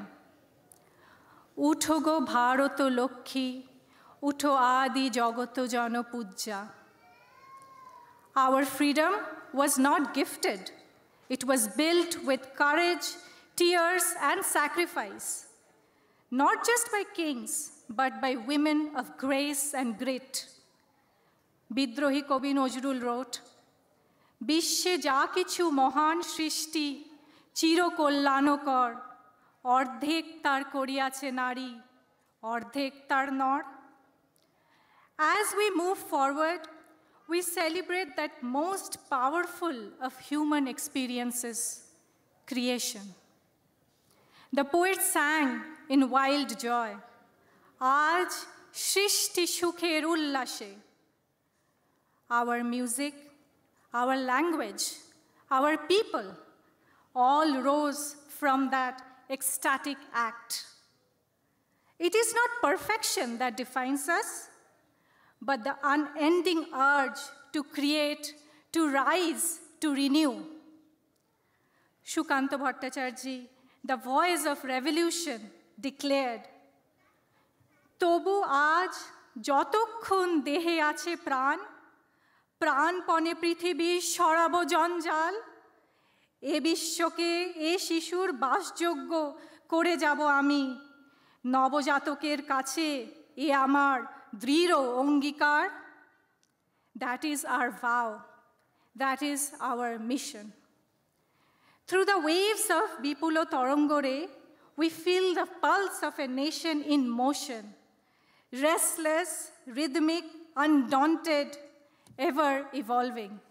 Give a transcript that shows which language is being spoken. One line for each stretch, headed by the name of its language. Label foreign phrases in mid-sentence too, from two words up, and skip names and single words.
Bangla: উঠ গো ভারত লক্ষ্মী, উঠ আদি জগত জন পূজ্যা.
English: Our freedom was not gifted. It was built with courage, tears, and sacrifice. not just by kings, but by women of grace and grit.
Bangla: বিদ্রোহী কবি
English: Nojrul wrote,
Bangla: "বিশ্বে যা কিছু মহান সৃষ্টি চির কল্যাণকর, অর্ধেক তার করিয়াছে নারী, অর্ধেক তার নর."
English: As we move forward, we celebrate that most powerful of human experiences, creation. The poet sang in wild joy,
Bangla: "আজ সৃষ্টি সুখের উল্লাসে."
English: Our music, our language, our people all rose from that ecstatic act. It is not perfection that defines us, but the unending urge to create, to rise, to renew. Shukanta Bhattacharya, the voice of revolution, declared,
Bangla: "তবু আজ যতক্ষণ দেহে আছে প্রাণ, প্রাণপণে পৃথিবী সরাব জঞ্জাল, এ বিশ্বকে এ শিশুর বাসযোগ্য করে যাব আমি, নবজাতকের কাছে এ আমার দৃঢ় অঙ্গীকার."
English: That is our vow. That is our mission. Through the waves of Bipulo Torongore, we feel the pulse of a nation in motion, restless, rhythmic, undaunted, ever evolving.